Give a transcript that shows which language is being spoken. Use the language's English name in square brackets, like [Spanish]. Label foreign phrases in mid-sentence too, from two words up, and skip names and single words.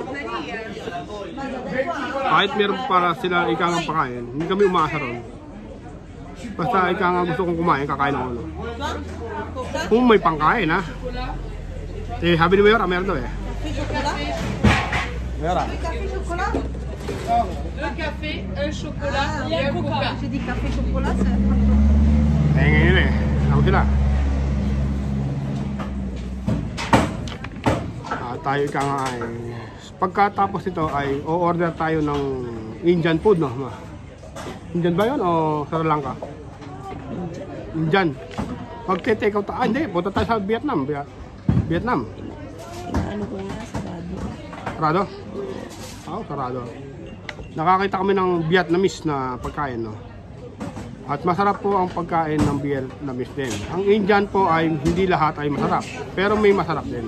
[Filipino] Kahit meron para sila ikang pakain, hindi kami umaasa ron. Basta ikang gusto kong kumain, kakain ako, no? Kung may pangkain, ha? Eh, sabi ni Mayor, meron daw, eh. Mayor, ha? [French] Un café, un chocolat et un coca. J'ai dit café chocolat, c'est... [Filipino] Eh, ngayon eh. Ako sila. Tayo ka nga ay... Pagkatapos ito ay o-order tayo ng [English] Indian food, [Filipino] no? Indian ba yun o Sri Lanka? Indian. Magte-take out tayo. Hindi, punta tayo sa Vietnam. Vietnam. Ano ko nga sa babi. Sarado? Oo, sarado. Nakakita kami ng Vietnamese na pagkain, no? At masarap po ang pagkain ng Vietnamese din. Ang Indian po ay hindi lahat ay masarap, pero may masarap din.